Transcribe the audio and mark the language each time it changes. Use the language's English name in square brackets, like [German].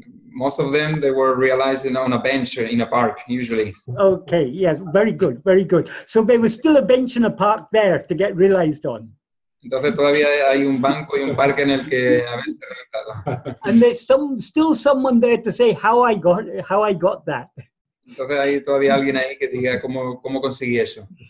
[English] Most of them, they were realized on a bench in a park, usually. Okay, yes, very good, very good. So there was still a bench in a park there to get realized on. [Spanish] Entonces todavía hay un banco y un parque en el que haberse realizado. [English] And there's still someone there to say how I got that. [Spanish] Entonces hay todavía alguien ahí que diga cómo conseguí eso.